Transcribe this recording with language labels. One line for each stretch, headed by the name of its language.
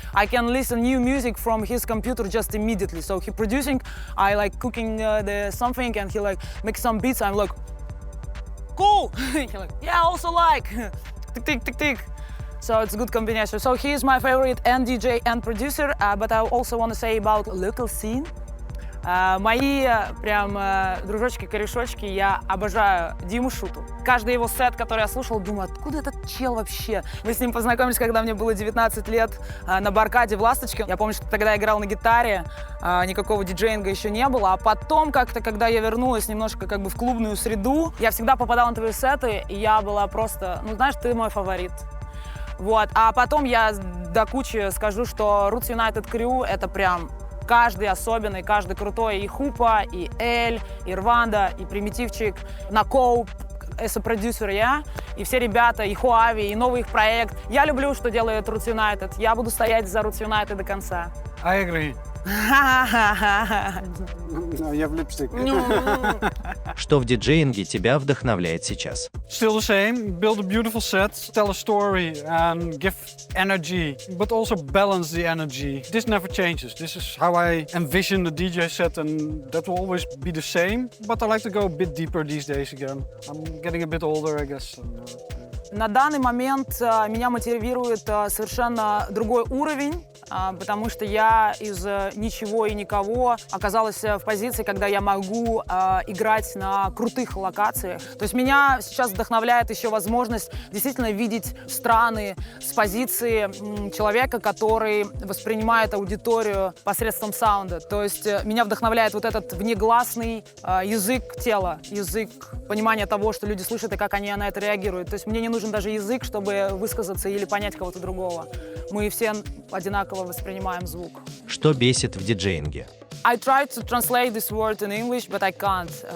English: I can listen new music from his computer just immediately. So he producing, I like cooking the something and he like makes some beats. I'm like, cool. He like, yeah, I also like. Tick, tick, tick, tick. So it's a good combination. So he is my favorite and DJ and producer, but I also want to say about local scene.
Russian: Мои прям дружочки-корешочки, я обожаю Диму Шуту. Каждый его сет, который я слушал, думаю, откуда этот чел вообще? Мы с ним познакомились, когда мне было 19 лет на баркаде в «Ласточке». Я помню, что тогда я играл на гитаре, никакого диджеинга еще не было. А потом как-то, когда я вернулась немножко как бы в клубную среду, я всегда попадала на твои сеты, и я была просто, ну знаешь, ты мой фаворит. Вот. А потом я до кучи скажу, что Roots United Crew — это прям каждый особенный, каждый крутой. И Хупа, и Эль, и Рванда, и Примитивчик, Накоу, продюсер я, и все ребята, и Хуави, и новый их проект. Я люблю, что делает Roots United. Я буду стоять за Roots United до конца.
English: I agree. No, you have lipstick.
Russian: Что в диджеинге тебя вдохновляет сейчас?
English: Still the same. Build a beautiful set, tell a story, and give energy, but also balance the energy. This never changes. This is how I envision the DJ set, and that will always be the same. But I like to go a bit deeper these days again. I'm getting a bit older, I guess.
Russian: На данный момент меня мотивирует совершенно другой уровень, потому что я из ничего и никого оказалась в позиции, когда я могу играть на крутых локациях. То есть меня сейчас вдохновляет еще возможность действительно видеть страны с позиции человека, который воспринимает аудиторию посредством саунда. То есть меня вдохновляет вот этот внегласный язык тела, язык понимания того, что люди слышат и как они на это реагируют. То есть мне не нужен даже язык, чтобы высказаться или понять кого-то другого. Мы все одинаково воспринимаем звук. Что бесит в диджеинге?
English: I tried to translate this word in English, but I can't.